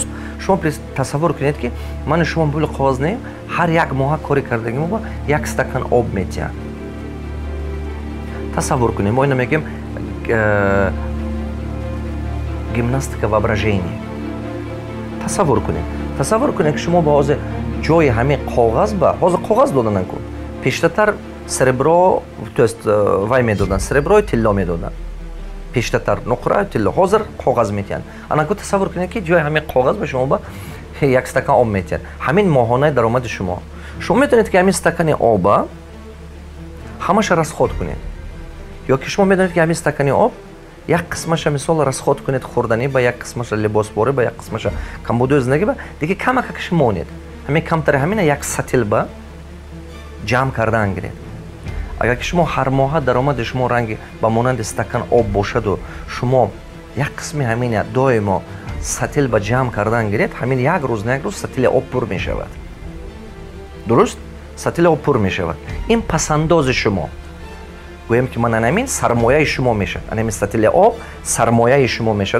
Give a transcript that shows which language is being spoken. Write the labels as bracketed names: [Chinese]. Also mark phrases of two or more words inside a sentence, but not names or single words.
[Tajik] шумо тасаввур кунед ки мани шумо пули коғаз не, ҳар як моҳа кори кардагимо ба як стакан об метиям. тасаввур кунем, мо ина мегӯем [Russian] гимнастика воображения. [Tajik] тасаввур кунем ки шумо ба ҳозир ҷои ҳамин коғаз ба ҳозир коғаз доданан ку пештатар серебро, [Russian] то есть [Tajik] вай медодан, серебро тилло медодан, пештатар нуқра тилло, ҳозир коғаз метиҳанд. анаку тасаввур кунед ки ҷои ҳамин коғаз ба шумо ба як стакан об метиҳанд. ҳамин моҳонаи даромади шумо метавонед ки ҳамин стакани оба ҳамаша расход кунед. ё ки шумо медонед ки ҳамин стакани об як қисмаша мисол расход кунед хӯрданӣ ба, як қисмаша либосборӣ ба, як қисмаша камбудои зиндагӣ ба, дига камакакаш монед. ҳамин камтари ҳамина як сатил ба ҷамъ кардан гиред. агар ки шумо ҳар моҳа даромади шумо ранги ба монанди стакан об бошаду шумо یک قسمی همین دویمو سطل با جمع کردن گرید، همین یک روز نه یک روز سطل آب پر می شود. درست؟ سطل آب پر می شود. این پسنداز شما. گویم که من همین سرمایه شما میشه. همین سطل آب سرمایه شما میشه.